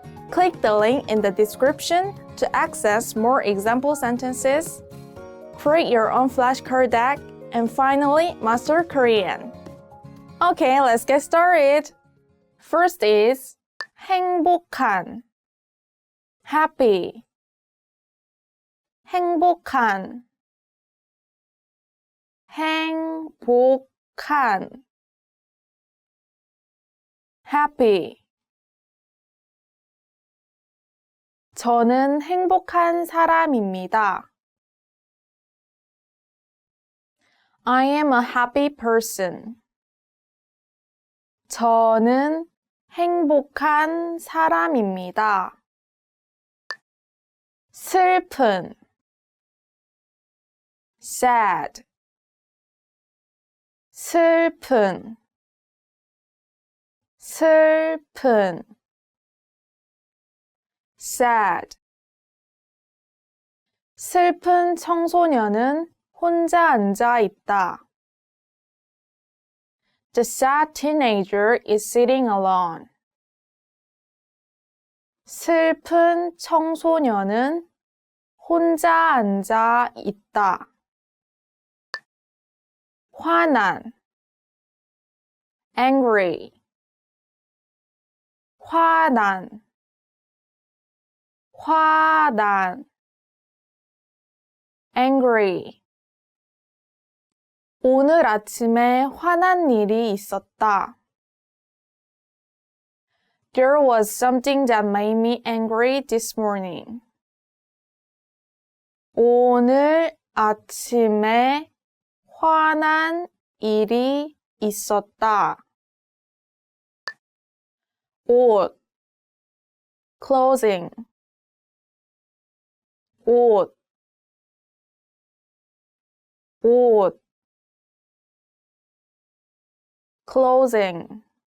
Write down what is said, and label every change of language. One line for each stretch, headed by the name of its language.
English: Click the link in the description to access more example sentences, create your own flashcard deck, and finally, master Korean. Okay, let's get started. First is 행복한, happy.
Korean: 행복한, 행복한, happy. 저는 행복한 사람입니다.
English: I am a happy person.
Korean: 저는 행복한 사람입니다. 슬픈, sad. 슬픈, 슬픈, sad. 슬픈 청소년은 혼자 앉아 있다.
English: The sad teenager is sitting alone.
Korean: 슬픈 청소년은 혼자 앉아 있다. 화난, angry. 화난, 화난, angry. 오늘 아침에 화난 일이 있었다.
English: There was something that made me angry this morning.
Korean: 오늘 아침에 화난 일이 있었다. 옷, clothing. 옷, 옷, clothing.